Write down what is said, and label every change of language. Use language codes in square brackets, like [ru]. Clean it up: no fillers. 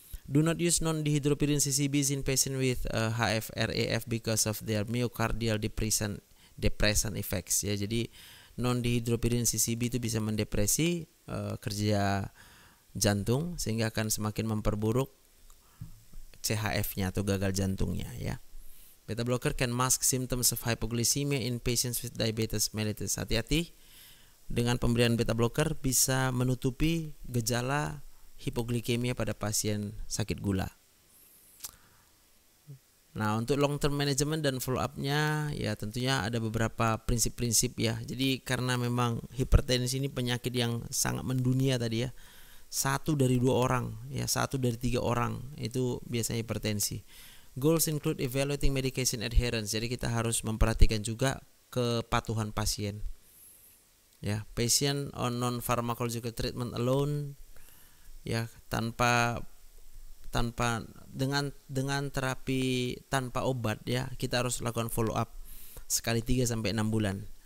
[en] Do not use non-dihydropyrin CCBs in patient with HF-RAF because of their myocardial depressant effects. [id] Ya, jadi non-dihydropyrin CCB itu bisa mendepresi kerja jantung sehingga akan semakin memperburuk CHF-nya atau gagal jantungnya. Ya. [en] Beta blocker can mask symptoms of hypoglycemia in patients with diabetes mellitus. [id] Hati-hati, dengan pemberian beta blocker bisa menutupi gejala hipoglikemia pada pasien sakit gula. Nah, untuk long term management dan follow up-nya ya tentunya ada beberapa prinsip-prinsip ya. Jadi karena memang hipertensi ini penyakit yang sangat mendunia tadi ya. 1 dari 2 orang ya, 1 dari 3 orang itu biasanya hipertensi. [en] Goals include evaluating medication adherence. [id] Jadi kita harus memperhatikan juga kepatuhan pasien. Ya, [en] patient on non-pharmacological treatment alone [id] ya, dengan terapi tanpa obat ya, kita harus lakukan follow up sekali 3 sampai 6 bulan.